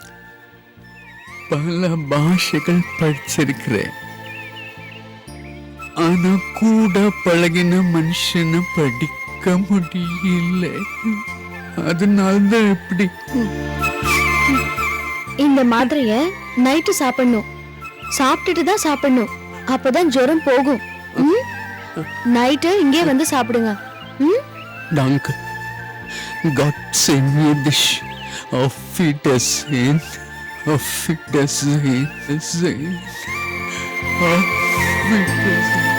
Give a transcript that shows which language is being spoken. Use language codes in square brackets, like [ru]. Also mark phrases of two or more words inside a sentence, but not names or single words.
[ta] பல பாஷைகள் படிச்சிருக்கிறேன், ஆனா கூட பழகின மனுஷனை படிக்க முடியல. அதனால்தான் இப்படி. இந்த மாத்திரைய நைட்டு சாப்பிடணும், சாப்பிட்டுட்டு தான் சாப்பிடணும், அப்பதான் ஜுரம் போகும். நைட்டு இங்கே வந்து சாப்பிடுங்க. [de] Danke. Gott segne dich. Auf Wiedersehen. Auf Wiedersehen. Auf Wiedersehen.